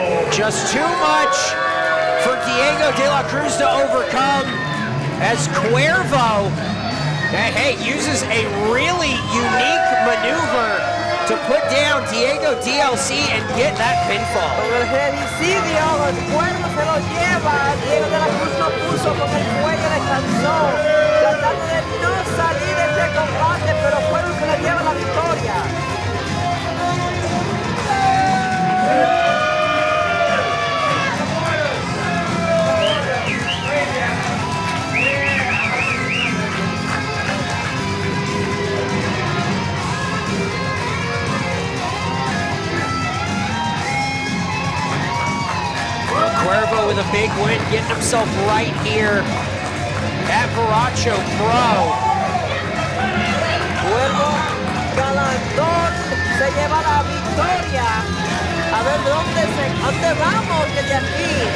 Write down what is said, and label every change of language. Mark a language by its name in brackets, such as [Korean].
[English] Just too much for Diego De La Cruz to overcome as Quervo, hey, uses a really unique maneuver to put down Diego DLC and get that pinfall. [Spanish] Con el headicidio, el Cuervo se lo lleva. Diego De La Cruz lo puso con el cuello, descansó. Tratando de no salir de este combate, pero Cuervo se le lleva la victoria. [English] Quervo with a big win, getting himself right here at Borracho Pro. [Spanish] Quervo Galandón se lleva la victoria. A ver dónde vamos desde aquí.